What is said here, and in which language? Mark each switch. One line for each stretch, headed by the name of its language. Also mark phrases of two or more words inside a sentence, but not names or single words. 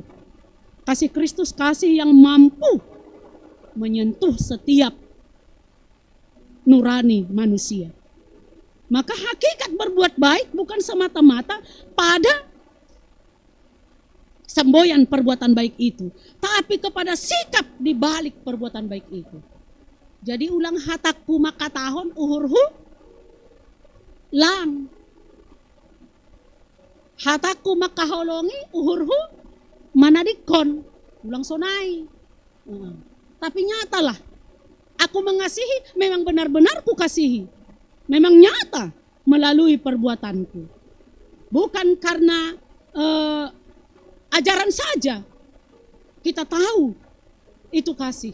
Indonesian: Kasih Kristus kasih yang mampu menyentuh setiap nurani manusia. Maka hakikat berbuat baik bukan semata-mata pada semboyan perbuatan baik itu, tapi kepada sikap di balik perbuatan baik itu.
Batak Simalungun: Jadi ulang hatakku maka tahun uhurhu lang. Hatakku maka holongi uhurhu manadikon. Ulang sonai.
Indonesian: Tapi nyatalah, aku mengasihi, memang benar-benar ku kasihi. Memang nyata melalui perbuatanku. Bukan karena ajaran saja kita tahu itu kasih.